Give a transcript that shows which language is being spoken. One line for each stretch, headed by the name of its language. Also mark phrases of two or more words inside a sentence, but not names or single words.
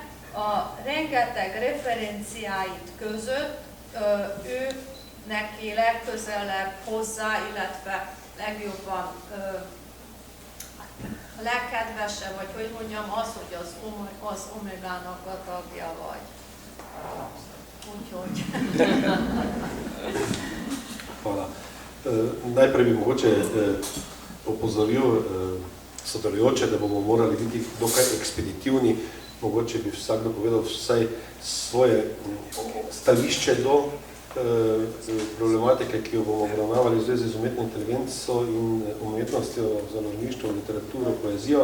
Hungarian: A rengeteg referenciáit között ő neki legközelebb hozzá, illetve legjobban a legkedvesebb, vagy hogy mondjam, az, hogy az Omegának a tagja vagy. Úgyhogy.
Slovenian: Hvala. Najprej bi mogoče opozoril sodelujoče, da bomo morali biti dokaj ekspeditivni. Mogoče bi vsakdo povedal vsaj svoje stališče do problematike, ki jo bomo obravnavali v zvezi z umetno inteligenco in umetnostjo, založništvo, literaturo, poezijo.